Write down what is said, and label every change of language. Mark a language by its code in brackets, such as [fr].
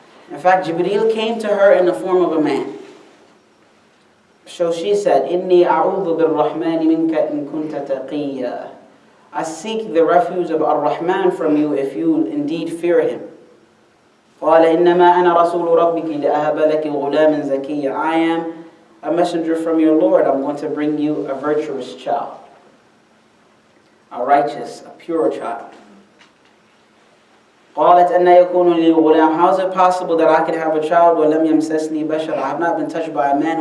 [en] In fact, Jibreel came to her in the form of a man. So she said, [ar] "Inni a'udhu bir-Rahmani minka in kunta taqiyya." [en] I seek the refuge of Ar-Rahman from you if you indeed fear him. [ar] قال إنما أنا رسول ربك لأهب لك غلاما زكيا. [en] I am a messenger from your Lord. I'm going to bring you a virtuous child, a righteous, a pure child. [ar] قالت أن يكون لي غلام. [en] How is it possible that I could have a child? [ar] ولم يمسسني بشر. [en] I have not been touched by a man.